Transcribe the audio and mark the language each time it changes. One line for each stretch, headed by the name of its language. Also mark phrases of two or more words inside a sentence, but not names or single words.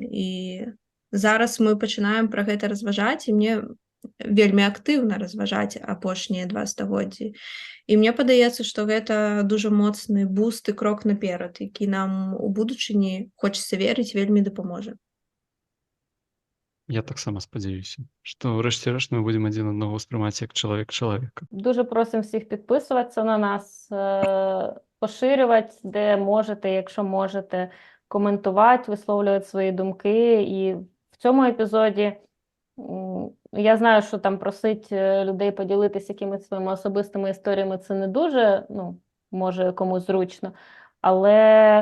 Belarusian: І зараз мы пачынаем пра гэта разважаць, і мне вельмі актыўна разважаць апошнія 2 стагоддзі. І мне падаецца, што гэта дуже моцны буст і крок наперад, які нам у будучыні, хочацца верыць, вельмі дапаможа. Я таксама спадзяюся, што ўрэшце рэшт мы будзем адзін аднаго ўспрымаць як чалавек чалавека.
Ukrainian: Дуже просимо всіх підписуватися на нас, поширювати, де можете, якщо можете, коментувати, висловлювати свої думки. І в цьому епізоді я знаю, що там просить людей поділитися якимись своїми особистими історіями, це не дуже, ну, може комусь зручно, але